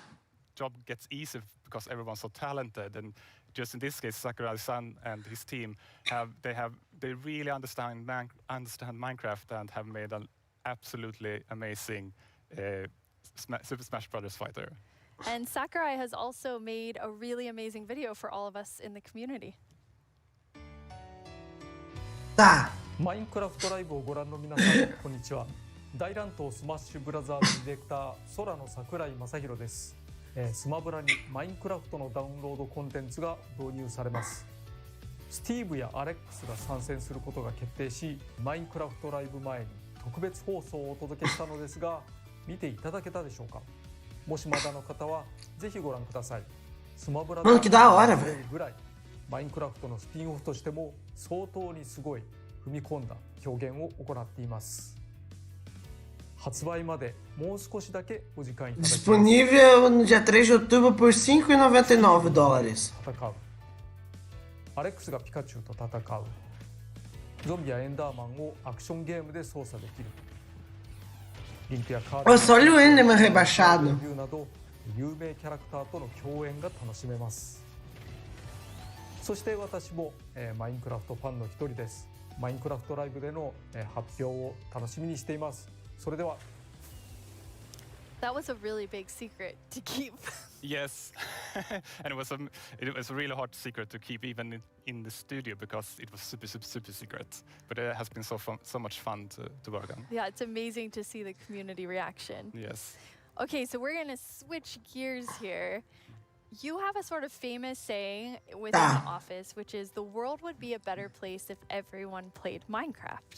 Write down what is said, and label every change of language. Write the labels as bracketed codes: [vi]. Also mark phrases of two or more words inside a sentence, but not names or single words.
[en] Job gets easy because everyone's so talented, and just in this case, Sakurai-san and his team they really understand Minecraft and have made an absolutely amazing Super Smash Brothers fighter. And Sakurai has also made a really amazing video for all of us in the community. [ja] マインクラフトライブをご覧の皆さん、こんにちは。大乱闘スマッシュブラザーズディレクター、空の桜井正宏です。スマブラにマインクラフトのダウンロードコンテンツが導入されます。スティーブやアレックスが参戦することが決定し、マインクラフトライブ前に特別放送をお届けしたのですが、見ていただけたでしょうか。もしまだの方はぜひご覧ください。スマブラとぐらいマインクラフトのスピンオフとしても相当にすごい踏み込んだ表現を行っています。発売までもう少しだけお時間いただきます。 [pt] Disponível no dia 3 de outubro por $5,99. [ja] 戦う。アレックスがピカチュウと戦う。ゾンビやエンダーマンをアクションゲームで操作できる。リンクやカード、 [pt] olha o Enderman rebaixado. [ja] など有名キャラクターとの共演が楽しめます。そして私も、マインクラフトファンの一人です。マインクラフトライブでの、発表を楽しみにしています。それでは [en] That was a really big secret to keep. Yes, and it was a really hard secret to keep even in the studio because it was super secret. But it has been so much fun to work on. Yeah, it's amazing to see the community reaction. Yes. Okay, so we're gonna switch gears here. You have a sort of famous saying within the office, which is the world would be a better place if everyone played Minecraft.